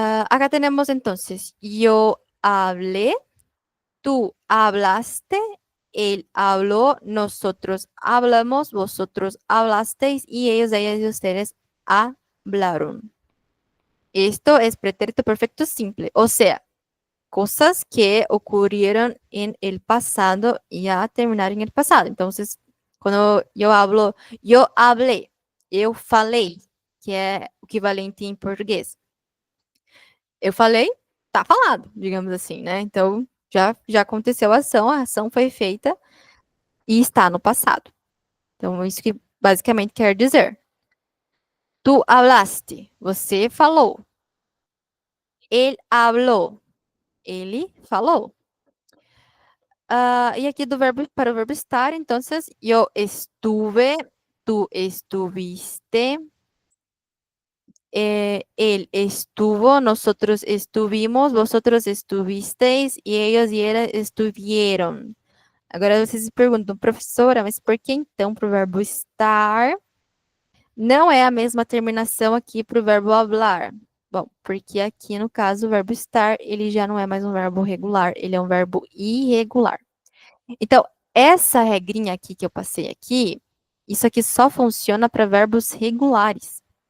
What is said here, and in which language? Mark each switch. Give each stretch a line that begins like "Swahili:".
Spanish: Acá tenemos entonces, yo hablé, tú hablaste, él habló, nosotros hablamos, vosotros hablasteis y ellos, ellas y ustedes hablaron. Esto es pretérito perfecto simple, o sea, cosas que ocurrieron en el pasado y ya terminaron en el pasado. Entonces, cuando yo hablo, yo hablé,
Portuguese: eu falei, que é o equivalente em português. Eu falei, tá falado, digamos assim, né? Então, já aconteceu a ação foi feita e está no passado. Então, isso que basicamente quer dizer.
Spanish: Tu hablaste,
Portuguese: você falou.
Spanish: Él habló,
Portuguese: ele falou. E aqui do verbo para o verbo estar, então,
Spanish: yo estuve, tú estuviste, él estuvo, nosotros estuvimos, vosotros estuvisteis e ellos y ellas estuvieron.
Portuguese: Agora vocês se perguntam, professora, mas por que então para o verbo estar não é a mesma terminação aqui para o verbo hablar? Bom, porque aqui no caso o verbo estar ele já não é mais um verbo regular, ele é um verbo irregular. Então, essa regrinha aqui que eu passei aqui, isso aqui só funciona para verbos regulares.